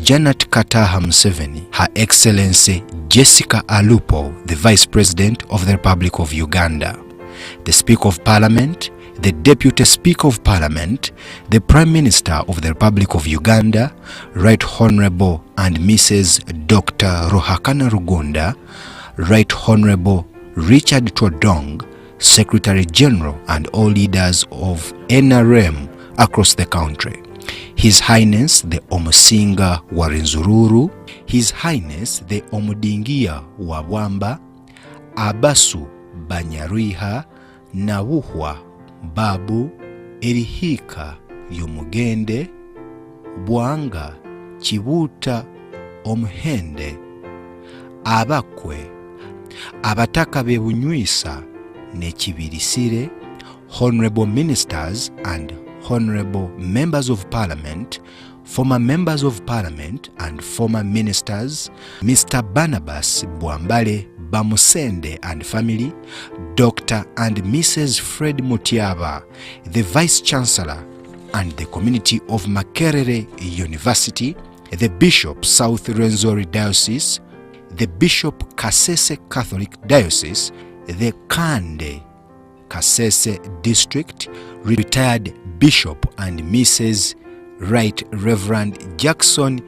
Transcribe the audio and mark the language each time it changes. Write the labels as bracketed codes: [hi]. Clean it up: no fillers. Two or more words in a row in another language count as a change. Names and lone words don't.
[en] Janet Kataha Museveni, Her Excellency Jessica Alupo, the Vice President of the Republic of Uganda, the Speaker of Parliament, the Deputy Speaker of Parliament, the Prime Minister of the Republic of Uganda, Right Honorable and Mrs. Dr. Ruhakana Rugunda, Right Honorable Richard Todong, Secretary General and all leaders of NRM across the country, His Highness the Omusinga wa Rwenzururu, His Highness the Omudingia wa Bwamba, [koo] Abasu Banyariha Nawuhwa Babu Erihika Yomugende Bwanga Chibuta Omuhende Abakwe Abataka Bebunywisa Nechibirisire, [en] Honorable Ministers and Honorable Members of Parliament, former Members of Parliament and former Ministers, Mr. Barnabas Bwambale Bamusende and family, Dr. and Mrs. Fred Mutiaba, the Vice Chancellor and the community of Makerere University, the Bishop South Rwenzori Diocese, the Bishop Kasese Catholic Diocese, the Kande Kasese District, retired Bishop and Mrs. Right Reverend Jackson